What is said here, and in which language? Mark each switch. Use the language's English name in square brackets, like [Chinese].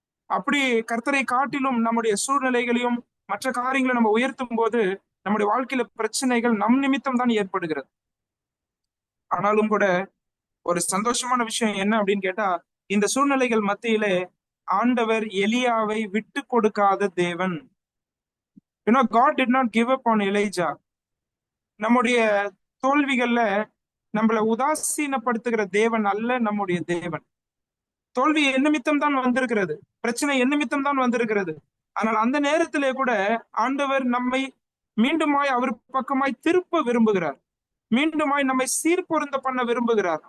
[Tamil] அப்படி கர்த்தரை காட்டிலும் நம்முடைய சூழ்நிலைகளையும் மற்ற காரியங்களை நம்ம உயர்த்தும் போது நம்முடைய வாழ்க்கையில பிரச்சனைகள் நம் நிமித்தம் தான் ஏற்படுகிறது. ஆனாலும் கூட ஒரு சந்தோஷமான விஷயம் என்ன அப்படின்னு கேட்டா, இந்த சூழ்நிலைகள் மத்தியிலே ஆண்டவர் எலியாவை விட்டு கொடுக்காத தேவன். [English] God did not give up on Elijah. [Tamil] நம்முடைய தோல்விகள்ல நம்மளை உதாசீனப்படுத்துகிற தேவன் அல்ல நம்முடைய தேவன். தோல்வி என் நிமித்தம் தான் வந்திருக்கிறது, பிரச்சனை என் நிமித்தம் தான் வந்திருக்கிறது. ஆனால் அந்த நேரத்திலே கூட ஆண்டவர் நம்மை மீண்டுமாய் அவர் பக்கமாய் திருப்ப விரும்புகிறார், மீண்டுமாய் நம்மை சீர்பொருந்த பண்ண விரும்புகிறார்.